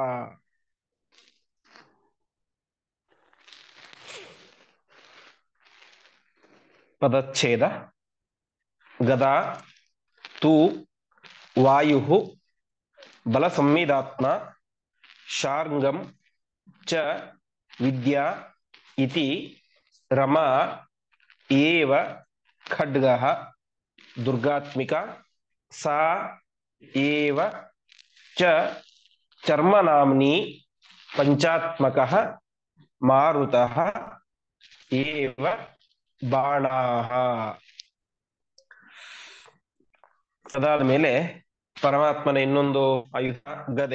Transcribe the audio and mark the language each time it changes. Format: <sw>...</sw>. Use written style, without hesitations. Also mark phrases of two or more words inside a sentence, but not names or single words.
<sa>ಪದಚ್ಛೇದ. ಗದಾ ತು ವಾಯುಃ ಬಲ ಸಂವಿದಾತ್ಮ ಶಾರ್ಂಗಂ ಚ ವಿದ್ಯಾ ಇತಿ ರಮಾ ಏವ ಖಡ್ಗಃ ದುರ್ಗಾತ್ಮಿಕಾ ಸಾ ಏವ ಚ ಚರ್ಮನಾಮ್ನಿ ಪಂಚಾತ್ಮಕಃ ಮಾರುತಃ ಏವ ಬಾಣಾಃ.</sa> <kn>ಅದಾದ ಮೇಲೆ ಪರಮಾತ್ಮನ ಇನ್ನೊಂದು ಆಯುಧ ಗದೆ.</kn>